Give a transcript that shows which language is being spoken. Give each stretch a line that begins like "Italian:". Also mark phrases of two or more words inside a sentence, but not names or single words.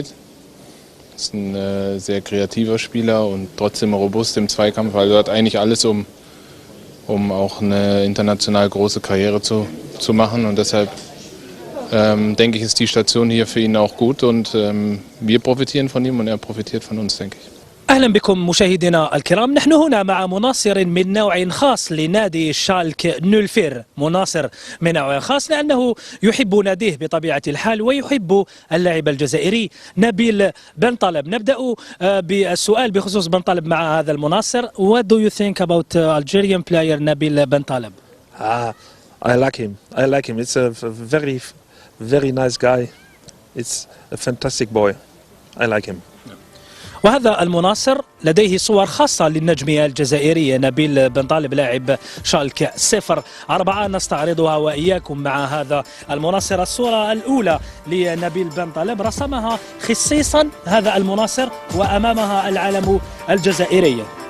German: Ist ein sehr kreativer Spieler und trotzdem robust im Zweikampf. Also hat eigentlich alles, um auch eine international große Karriere zu machen. Und deshalb denke ich, ist die Station hier für ihn auch gut. Und wir profitieren von ihm und er profitiert von uns, denke ich.
Arabic: أهلا بكم مشاهدينا الكرام. نحن هنا مع مناصر من نوع خاص لنادي شالك 04. مناصر من نوع خاص لأنه يحب ناديه بطبيعة الحال ويحب اللاعب الجزائري نبيل بنطلب. نبدأ بالسؤال بخصوص بنطلب مع هذا المناصر.
English: What do you think about Algerian player Nabil Bentaleb? I like him. It's a very, very nice guy. It's a fantastic boy. I like him.
Arabic: وهذا المناصر لديه صور خاصة للنجم الجزائري نبيل بن طالب لاعب شالك 04. نستعرضها وإياكم مع هذا المناصر. الصورة الأولى لنبيل بن طالب رسمها خصيصا هذا المناصر وأمامها العلم الجزائري.